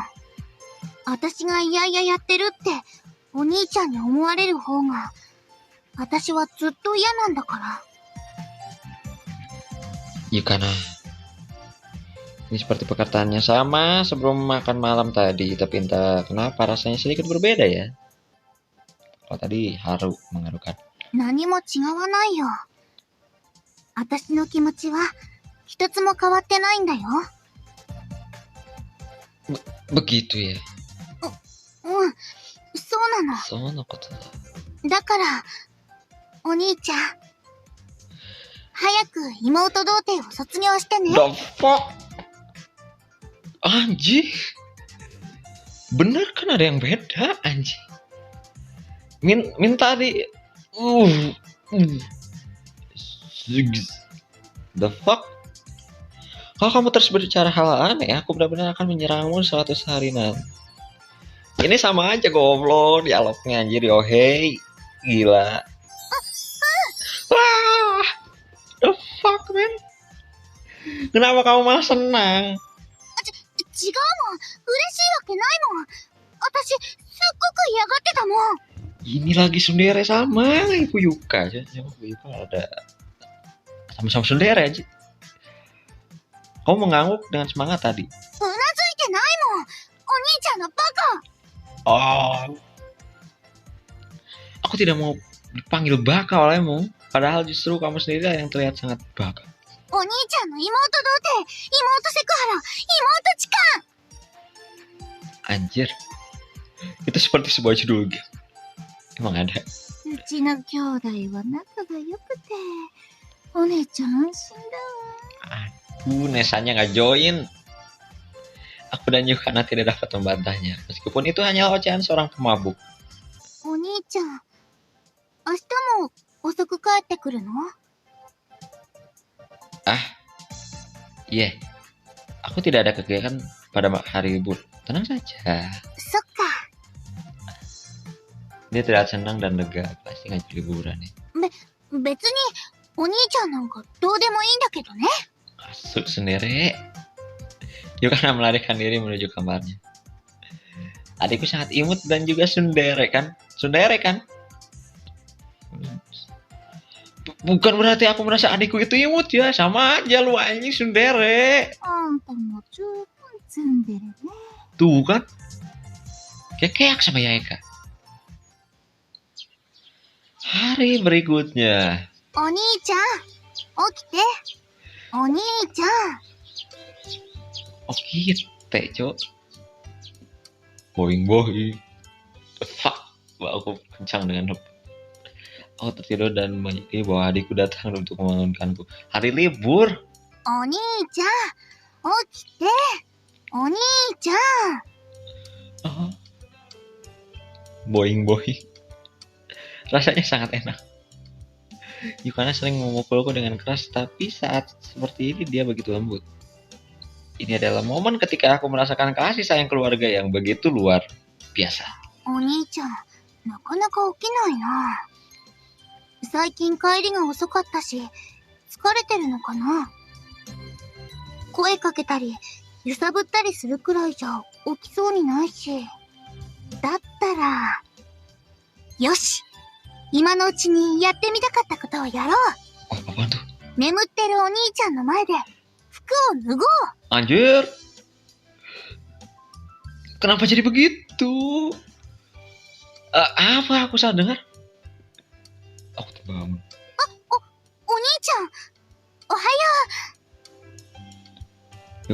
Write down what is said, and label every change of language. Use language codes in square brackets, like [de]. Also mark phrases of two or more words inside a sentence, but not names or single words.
[ja] 私がいやいややってるってお兄ちゃんに思われる方が私はずっと嫌なんだから。 Yukana. [id] Ini seperti perkataannya sama sebelum makan malam tadi, tapi entah kenapa rasanya sedikit berbeda ya. Kalau tadi haru mengharukan. [ja] 何も違わないよ。私の気持ちは一つも変わってないんだよ。 Begitu ya. うん、そうなの。そのことだ。だから、お兄ちゃん、早く妹童貞を卒業してね。 [en] The fuck? [id] Anjing. Bener kan ada yang beda anjing. Minta di [en] The fuck? [id] Kalau kamu terus berbicara hal aneh, aku benar-benar akan menyerangmu suatu hari nanti. Ini sama aja goblok dialognya anjir Yohei. Gila. Wah. [en] The fuck man? [id] Kenapa kamu malah senang? [ja] 違うもん。嬉しいわけないもん。私、すっごく嫌がってたもん。 [id] Ini lagi sundere sama Ibu Yuka aja. Ibu Yuka ada sama-sama sundere aja. Kamu mengangguk dengan semangat tadi. [ja] うなずいてないもん。お兄ちゃんのバカ。 [id] Oh. Aku tidak mau dipanggil baka olehmu. Padahal justru kamu sendiri yang terlihat sangat baka. [ja] お兄ちゃんの妹童貞、妹セクハラ、妹痴漢。 [id] Anjir. Itu seperti sebuah judul game. Emang ada? [ja] うちの兄弟は仲が良くて、お姉ちゃん安心だわ。 [id] Aduh, Nesanya nggak join. Aku dan Yukana tidak dapat membantahnya. Meskipun itu hanya ocehan seorang pemabuk. [ja] お兄ちゃん、明日も遅く帰ってくるの？ [id] Iya. Aku tidak ada kegiatan pada hari libur. Tenang saja. [ja] そっか。 [id] Dia terlihat senang dan lega. Pasti ngajak liburan nih. [ja] 別に、お兄ちゃんなんかどうでもいいんだけどね。 [id] Masuk sendiri. Yukana melarikan diri menuju kamarnya. Adikku sangat imut dan juga sundere kan? Sundere kan? Bukan berarti aku merasa adikku itu imut ya. Sama aja lu anjing sundere. [ja] あんたも十分積んでるね。 [id] Tuh kan? Kayak sama Yaeka. Hari berikutnya. [ja] お兄ちゃん、起きて。お兄ちゃん。 [id] Oh gitu, cok. Boing. Fuck. Wah, aku kencang dengan aku tertidur dan menyadari bahwa adikku datang untuk membangunkanku. Hari libur. [ja] お兄ちゃん、起きて。 お兄ちゃん。 [id] Oh, boing-boing. Rasanya sangat enak. Yukana sering memukulku dengan keras, tapi saat seperti ini dia begitu lembut. Ini adalah momen ketika aku merasakan kasih sayang keluarga yang begitu luar biasa. [ja] お兄ちゃん、なかなか起きないな。最近帰りが遅かったし、疲れてるのかな。声かけたり、揺さぶったりするくらいじゃ起きそうにないし。だったら、よし、今のうちにやってみたかったことをやろう。 [id] Oh, apaan tuh? [ja] 眠ってるお兄ちゃんの前で服を脱ごう。 [id] Anjir. Kenapa jadi begitu? Apa aku salah dengar? Aku terbangun. [ja] お兄ちゃん、おはよ